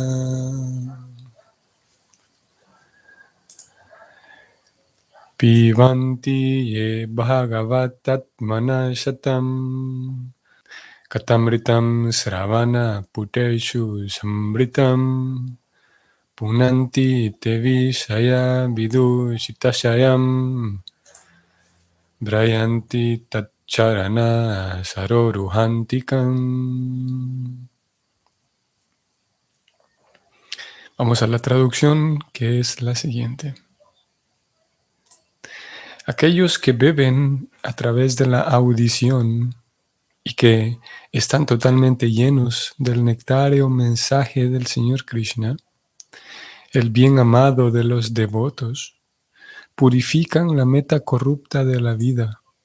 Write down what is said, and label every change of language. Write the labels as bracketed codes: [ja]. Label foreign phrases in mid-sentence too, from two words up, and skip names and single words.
[sa] Pivanti ye bhagavatatmana shatam katamritam sravana puteshu samritam punanti te vishaya vidushitashayam drayanti tatcharana saroruhantikam. [es] Vamos a la traducción, que es la siguiente. Aquellos que beben a través de la audición y que están totalmente llenos del nectario mensaje del Señor Krishna, el bien amado de los devotos, purifican la meta corrupta de la vida,